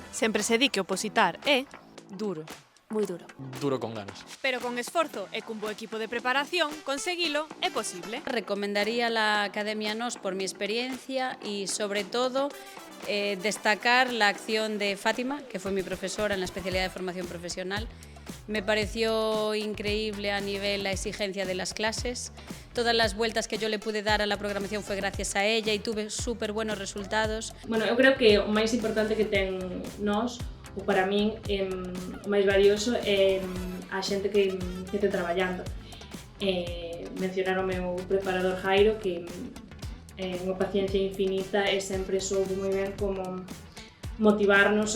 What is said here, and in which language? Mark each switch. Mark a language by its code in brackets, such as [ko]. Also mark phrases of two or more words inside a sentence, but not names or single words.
[gl] Sempre se di que opositar é duro. Moi duro. Duro con ganas. Pero con esforzo e cun bo equipo de preparación, conseguilo é posible. [es] Recomendaría la Academia NOS por mi experiencia y sobre todo destacar la acción de Fátima, que fue mi profesora en la especialidad de formación profesional. Me pareció increíble a nivel la exigencia de las clases. Todas las vueltas que yo le pude dar a la programación fue gracias a ella y tuve súper buenos resultados. [gl] Bueno, eu creo que o máis importante que ten nós, ou para min, o máis valioso é a xente que ten traballando. Mencionaron o meu preparador Jairo, que unha paciencia infinita e sempre soubo moi ben como motivarnos.